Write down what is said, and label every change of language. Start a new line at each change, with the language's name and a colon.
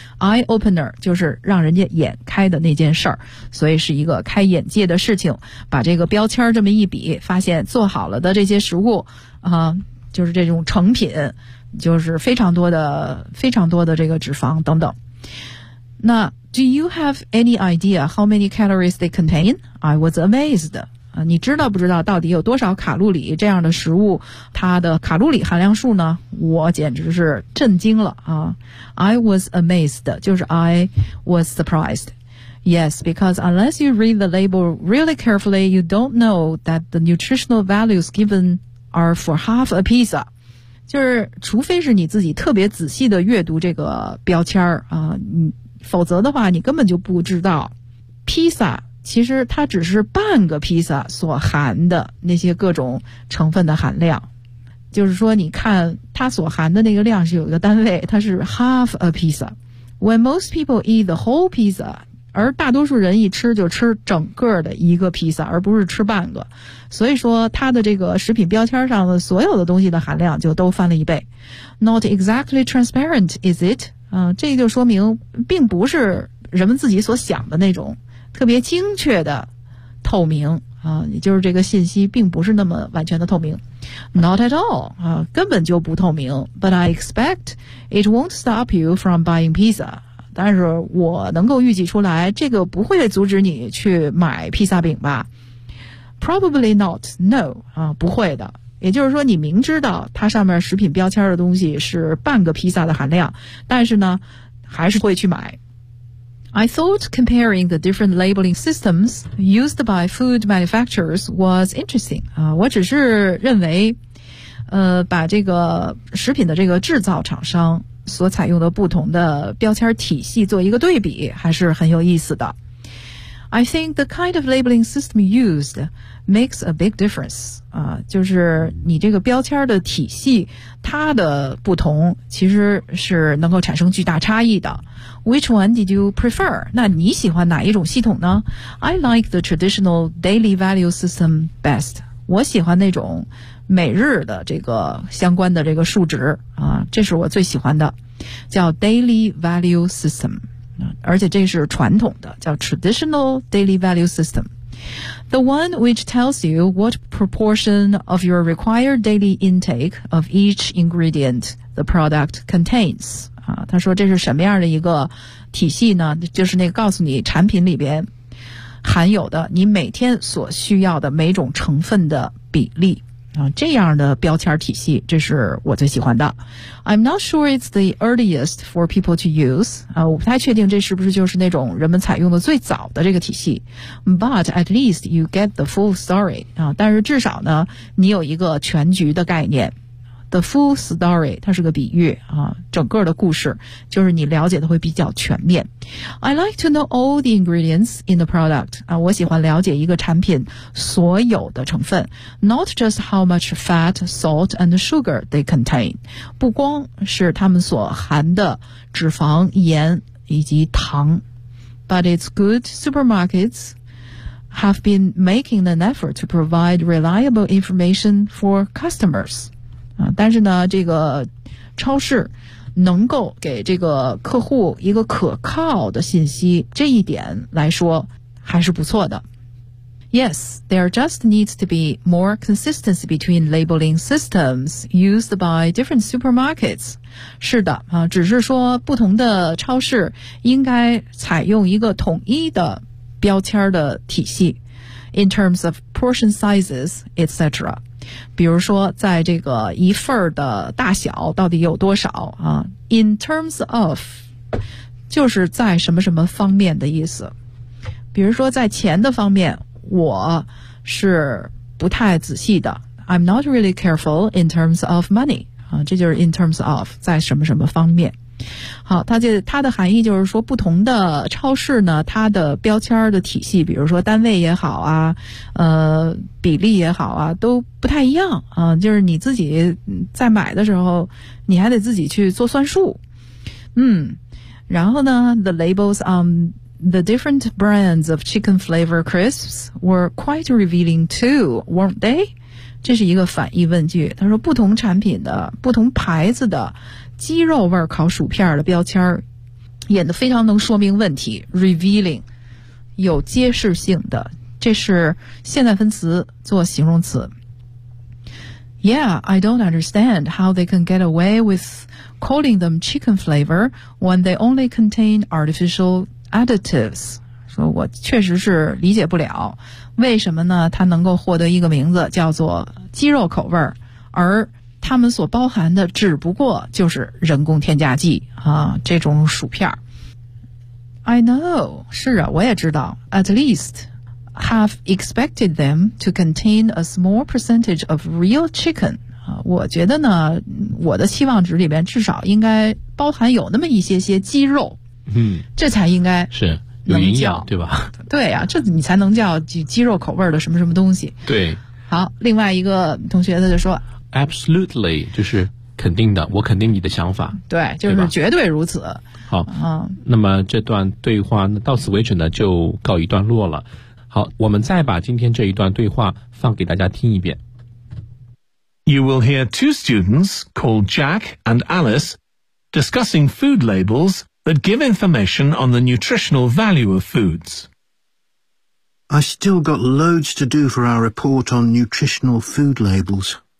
English: eye opener
Chinese: 就是让人家眼开的那件事儿，所以是一个开眼界的事情。把这个标签这么一比，发现做好了的这些食物啊，就是这种成品，就是非常多的非常多的这个脂肪等等。
English: 那 Do you have any idea how many calories they contain? I was amazed。
Chinese: 你知道不知道到底有多少卡路里这样的食物它的卡路里含量数呢？我简直是震惊了啊。
English: I was amazed
Chinese: 就是
English: I was surprised。 Yes, because unless you read the label really carefully, you don't know that the nutritional values given are for half a pizza。
Chinese: 就是除非是你自己特别仔细的阅读这个标签啊，否则的话你根本就不知道披萨其实它只是半个披萨所含的那些各种成分的含量，就是说你看它所含的那个量是有一个单位，它是
English: half a pizza。 When most people eat the whole pizza，
Chinese: 而大多数人一吃就吃整个的一个披萨而不是吃半个，所以说它的这个食品标签上的所有的东西的含量就都翻了一倍。
English: Not exactly transparent is it？
Chinese: 这就说明并不是人们自己所想的那种特别精确的透明啊，也就是这个信息并不是那么完全的透明。
English: Not at all
Chinese: 啊，根本就不透明。
English: But I expect it won't stop you from buying pizza。
Chinese: 但是我能够预计出来这个不会阻止你去买披萨饼吧。
English: Probably not, no
Chinese: 啊，不会的。也就是说你明知道它上面食品标签的东西是半个披萨的含量，但是呢还是会去买。
English: I thought comparing the different labeling systems used by food manufacturers was interesting.
Chinese: 我只是认为把这个食品的这个制造厂商所采用的不同的标签体系做一个对比还是很有意思的。
English: I think the kind of labeling system used makes a big difference.
Chinese: 就是你这个标签的体系它的不同其实是能够产生巨大差异的。
English: Which one did you prefer?
Chinese: 那你喜欢哪一种系统呢？
English: I like the traditional daily value system best.
Chinese: 我喜欢那种每日的这个相关的这个数值啊，这是我最喜欢的，叫
English: daily value system。
Chinese: 而且这是传统的，叫
English: traditional daily value system。 The one which tells you what proportion of your required daily intake of each ingredient the product contains.
Chinese: 他说这是什么样的一个体系呢？就是那个告诉你产品里边含有的你每天所需要的每种成分的比例啊，这样的标签体系，这是我最喜欢的。
English: I'm not sure it's the earliest for people to use.
Chinese: 我不太确定这是不是就是那种人们采用的最早的这个体系。
English: But at least you get the full story.
Chinese: 但是至少呢，你有一个全局的概念。
English: The full story,
Chinese: 它是个比喻啊，整个的故事就是你了解的会比较全面。
English: I like to know all the ingredients in the product, 啊，
Chinese: 我喜欢了解一个产品所有的成分。
English: Not just how much fat, salt, and sugar they contain,
Chinese: 不光是它们所含的脂肪、盐以及糖。
English: But it's good supermarkets have been making an effort to provide reliable information for customers.
Chinese: 但是呢这个超市能够给这个客户一个可靠的信息，这一点来说还是不错的。
English: Yes, there just needs to be more consistency between labeling systems used by different supermarkets.
Chinese: 是的啊，只是说不同的超市应该采用一个统一的标签的体系，
English: in terms of portion sizes, etc.
Chinese: 比如说在这个一份的大小到底有多少啊？
English: In terms of
Chinese: 就是在什么什么方面的意思，比如说在钱的方面我是不太仔细的
English: I'm not really careful in terms of money.
Chinese: 这就是
English: in terms of,
Chinese: 在什么什么方面。好，它的含义就是说，不同的超市呢，它的标签的体系，比如说单位也好啊，比例也好啊，都不太一样啊。就是你自己在买的时候，你还得自己去做算数。
English: 嗯，然后呢 ，the labels on the different brands of chicken flavor crisps were quite revealing too, weren't they?
Chinese: 这是一个反义问句。他说，不同产品的不同牌子的鸡肉味烤薯片的标签演得非常能说明问题 revealing 有揭示性的，这是现在分词做形容词。
English: Yeah, I don't understand how they can get away with calling them chicken flavor when they only contain artificial additives.
Chinese: 说我确实是理解不了为什么呢它能够获得一个名字叫做鸡肉口味，而他们所包含的只不过就是人工添加剂啊，这种薯片。
English: I know,
Chinese: 是啊，我也知道。
English: At least, have expected them to contain a small percentage of real chicken.
Chinese: 啊，我觉得呢，我的期望值里边至少应该包含有那么一些些鸡肉。嗯，这才应该是有营养，对吧？对啊，这你才能叫鸡肉口味的什么什么东西。对。好，另外一个同学他就说。
English: Absolutely,
Chinese: 就是肯定的，我肯定你的想法。对，就是绝对如此。好，那么这段对话到此为止呢，就告一段落了。好，我们再把今天这一段对话放给大家听一遍。
English: You will hear two students called Jack and Alice discussing food labels that give information on the nutritional value of foods. I still got loads to do for our report on nutritional food labels.